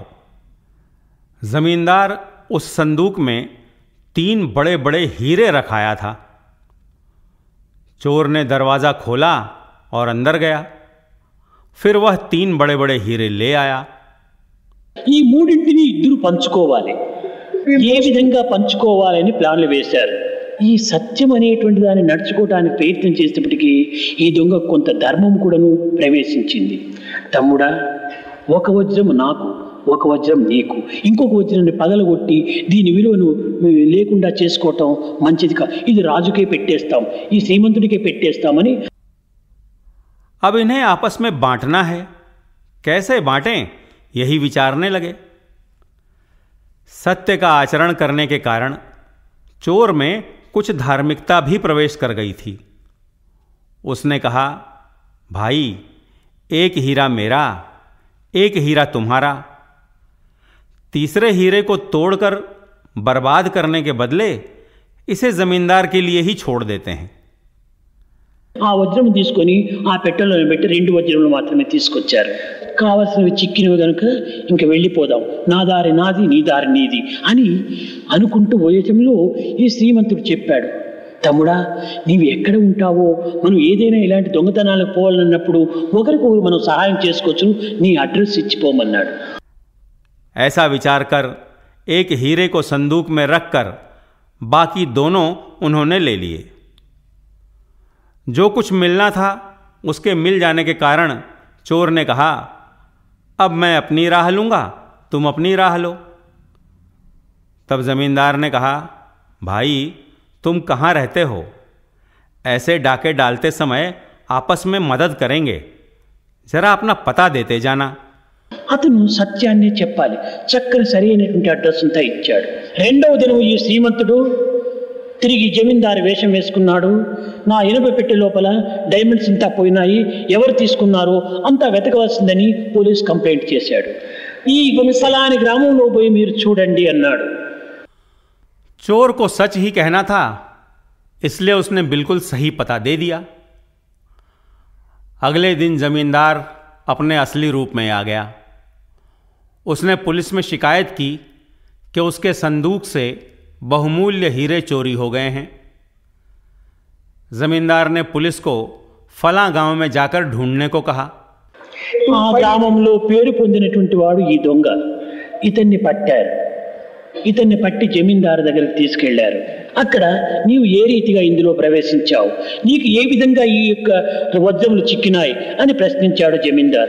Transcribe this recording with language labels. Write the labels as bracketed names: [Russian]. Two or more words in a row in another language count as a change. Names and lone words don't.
[Hindi] जमींदार उस संदूक में 3 बड़े बड़े हीरे रखाया था। चोर ने दरवाजा खोला और अंदर गया। फिर वह 3 बड़े बड़े हीरे ले आया। [Telugu] ఈ మూడింటిని ఇద్దరు పంచుకోవాలి. ఏ విధంగా పంచుకోవాలని ప్లాన్లు వేశారు. ఈ సత్యం అనేటువంటి దాన్ని నడుచుకోవడానికి ప్రయత్నం చేసేటప్పటికీ ఈ దొంగ కొంత ధర్మం కూడాను ప్రవేశించింది. తమ్ముడా, ఒక వజ్రం నాకు, ఒక వజ్రం నీకు, ఇంకొక వజ్రాన్ని పగలగొట్టి దీని విలువను లేకుండా చేసుకోవటం మంచిది కాదు. ఇది రాజుకే పెట్టేస్తాం, ఈ శ్రీమంతుడికే పెట్టేస్తామని. [Hindi] अब इन्हें आपस में बांटना है, कैसे बांटें यही विचारने लगे। सत्य का आचरण करने के कारण चोर में कुछ धार्मिकता भी प्रवेश कर गई थी। उसने कहा, भाई एक हीरा मेरा, एक हीरा तुम्हारा। तीसरे हीरे को तोड़कर बर्बाद करने के बदले इसे जमींदार के लिए ही छोड़ देते हैं। [Telugu] ఆ వజ్రం తీసుకొని ఆ పెట్టెలో పెట్టి 2 వజ్రములు మాత్రమే తీసుకొచ్చారు. కావలసినవి చిక్కినవి కనుక ఇంక వెళ్ళిపోదాం, నా దారి నాది, నీ దారి నీది అని అనుకుంటూ పోయేటంలో ఈ శ్రీమంతుడు చెప్పాడు, తమ్ముడా నీవు ఎక్కడ ఉంటావో, మనం ఏదైనా ఇలాంటి దొంగతనాలకు పోవాలన్నప్పుడు ఒకరికొకరు మనం సహాయం చేసుకోవచ్చు, నీ అడ్రస్ ఇచ్చిపోమన్నాడు. [Hindi] ऐसा विचार कर एक हीरे को संदूक में रखकर बाकी दोनों उन्होंने ले लिए। जो कुछ मिलना था उसके मिल जाने के कारण चोर ने कहा, अब मैं अपनी राह लूंगा, तुम अपनी राह लो। तब जमींदार ने कहा, भाई तुम कहाँ रहते हो? ऐसे डाके डालते समय आपस में मदद करेंगे, जरा अपना पता देते जाना। [Telugu] అతను సత్యాన్ని చెప్పాలి. చక్కని సరైనటువంటి అడ్రస్ అంతా ఇచ్చాడు. రెండవ దినం ఈ శ్రీమంతుడు తిరిగి జమీందారు వేషం వేసుకున్నాడు. నా ఇనుప పెట్టె లోపల డైమండ్స్ అంతా పోయినాయి, ఎవరు తీసుకున్నారో అంతా వెతకవలసిందని పోలీస్ కంప్లైంట్ చేశాడు. ఈ ఫలాని గ్రామంలో పోయి మీరు చూడండి అన్నాడు. [Hindi] चोर को सच ही कहना था, इसलिए उसने बिल्कुल सही पता दे दिया। अगले दिन जमींदार अपने असली रूप में आ गया। उसने पुलिस में शिकायत की कि उसके संदूक से बहुमूल्य हीरे चोरी हो गए हैं। जमींदार ने पुलिस को फला गांव में जाकर ढूंढने को कहा। [Telugu] ఆ గ్రామంలో పేరు పొందినటువంటి వాడు ఈ దొంగ. ఇతన్ని పట్టారు. ఇతన్ని పట్టి జమీందారు దగ్గరికి తీసుకెళ్లారు. అక్కడ నీవు ఏ రీతిగా ఇందులో ప్రవేశించావు, నీకు ఏ విధంగా ఈ యొక్క వజ్రములు చిక్కినాయి అని ప్రశ్నించాడు జమీందారు.